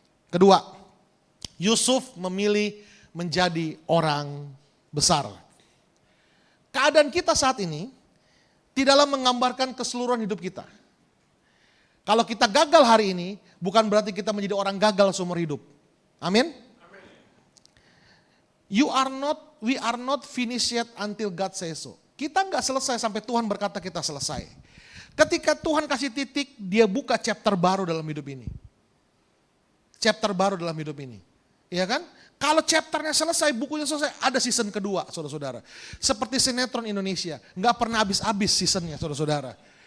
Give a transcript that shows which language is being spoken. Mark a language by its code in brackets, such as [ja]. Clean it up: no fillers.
[id] Kedua, Yusuf memilih menjadi orang besar. Keadaan kita saat ini tidaklah menggambarkan keseluruhan hidup kita. Kalau kita gagal hari ini, bukan berarti kita menjadi orang gagal seumur hidup. Amin? [en] We are not finished yet until God says so. [id] Kita nggak selesai sampai Tuhan berkata kita selesai. Ketika Tuhan kasih titik, dia buka chapter baru dalam hidup ini. Chapter baru dalam hidup ini. Iya kan? Kalau chapternya selesai, bukunya selesai, ada season kedua, saudara-saudara. Seperti sinetron Indonesia, nggak pernah habis-habis seasonnya, saudara-saudara.